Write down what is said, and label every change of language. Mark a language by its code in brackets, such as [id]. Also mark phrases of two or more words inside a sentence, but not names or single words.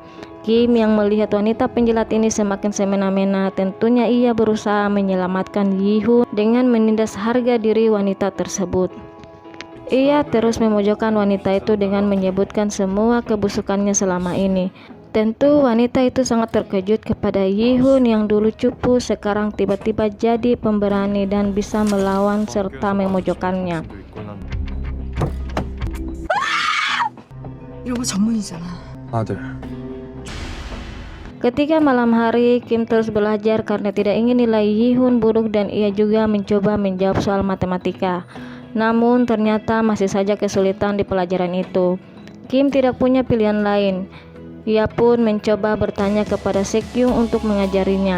[id] Kim yang melihat wanita penjilat ini semakin semena-mena, tentunya ia berusaha menyelamatkan Yi-hun dengan menindas harga diri wanita tersebut. Ia terus memojokkan wanita itu dengan menyebutkan semua kebusukannya selama ini. Tentu wanita itu sangat terkejut kepada Yi-hun yang dulu cupu sekarang tiba-tiba jadi pemberani dan bisa melawan serta memojokkannya. [ko] 이런 거 전문이잖아. 아들, [id] Ketika malam hari, Kim terus belajar karena tidak ingin nilai Yi-hun buruk dan ia juga mencoba menjawab soal matematika. Namun ternyata masih saja kesulitan di pelajaran itu. Kim tidak punya pilihan lain. Ia pun mencoba bertanya kepada Se-kyung untuk mengajarinya.